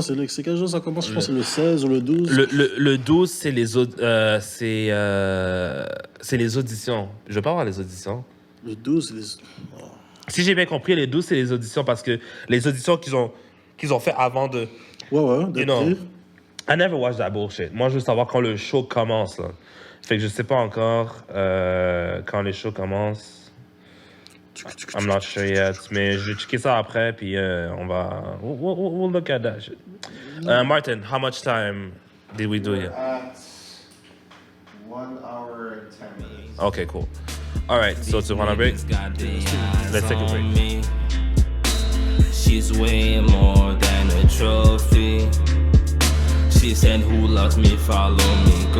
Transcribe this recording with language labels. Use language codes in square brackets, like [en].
[fr] C'est quel jour ça commence? Je pense que c'est le 16 ou le 12. Le 12, c'est les auditions. Je veux pas avoir les auditions. Le 12, c'est les... Oh. Si j'ai bien compris, les 12, c'est les auditions parce que les auditions qu'ils ont fait avant de... Ouais, [en] you know, I never watched that bullshit. [fr] Moi, je veux savoir quand le show commence, là. Fait que je sais pas encore quand les shows commencent. [en] I'm not sure yet. [fr] Mais je vais checker ça après, puis on va... [en] We'll look at that shit. Martin, how much time did we do here? At 1 hour and 10 minutes. Okay, cool. All right, so to want a break? Let's take a break. She's way more than a trophy. She said, who loves me, follow me.